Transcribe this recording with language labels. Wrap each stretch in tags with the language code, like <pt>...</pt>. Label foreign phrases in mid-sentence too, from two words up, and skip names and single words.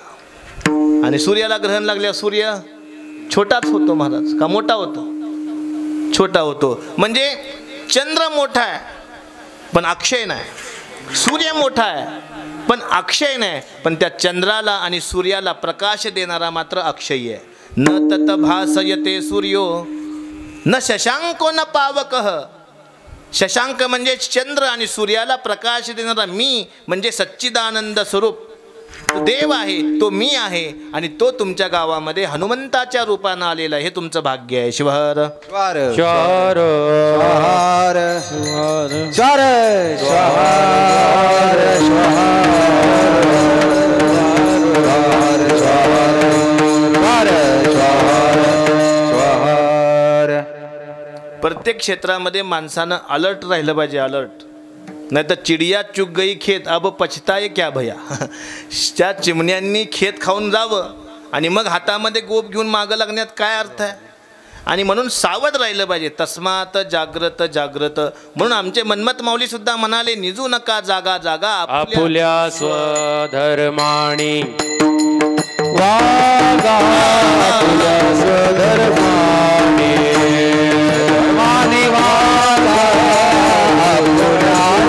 <mr>आणि सूर्याला ग्रहण लागल्यावर सूर्य छोटाच होतो महाराज, का मोठा होतो? छोटा होतो। म्हणजे चंद्र मोठा आहे पण अक्षय नाही, सूर्य मोठा आहे पण अक्षय नाही, पण त्या चंद्राला आणि सूर्याला प्रकाश देणारा मात्र अक्षय आहे।</mr> <sa>न तत भासयते सूर्यो न शशांको न पावकः।</sa> <mr>शशांक म्हणजे चंद्र आणि सूर्याला प्रकाश देणारा मी म्हणजे सच्चिदानंद स्वरूप देव आहे, तो मी आहे। आणि तो तुमच्या गावामध्ये हनुमंताच्या रूपानं आलेला आहे, हे तुमचं भाग्य आहे। शिवहर श्वर श्वर श्वर श्वर प्रत्येक क्षेत्रामध्ये माणसानं अलर्ट राहिलं पाहिजे, अलर्ट। नाही तर</mr> <hi>चिडिया चुग गई खेत अब पछताए क्या भया।</hi> <mr>त्या चिमण्यांनी खेत खाऊन जावं आणि मग हातामध्ये गोप घेऊन मागं लागण्यात काय अर्थ आहे? आणि म्हणून सावध राहिलं पाहिजे।</mr> <sa>तस्मात जाग्रत जाग्रत।</sa> <mr>म्हणून आमचे मनमत माऊली सुद्धा म्हणाले, निजू नका जागा जागा आपुल्या स्वधर्माणी वागा, आपुल्या स्वधर्माणी धर्मानी वागा, आपुल्या</mr>